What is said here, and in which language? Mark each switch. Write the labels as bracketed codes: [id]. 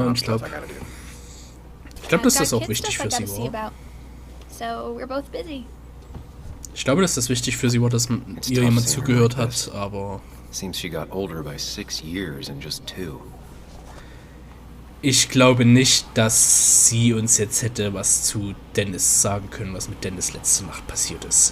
[de] Und ich glaube, dass das auch wichtig für sie war. [en] So we're both busy. [de] Ich glaube, dass das wichtig für sie war, dass ihr jemand zugehört hat, aber... [en] Seems she got older by 6 years in just 2. [de] Ich glaube nicht, dass sie uns jetzt hätte was zu Dennis sagen können, was mit Dennis letzte Nacht passiert ist.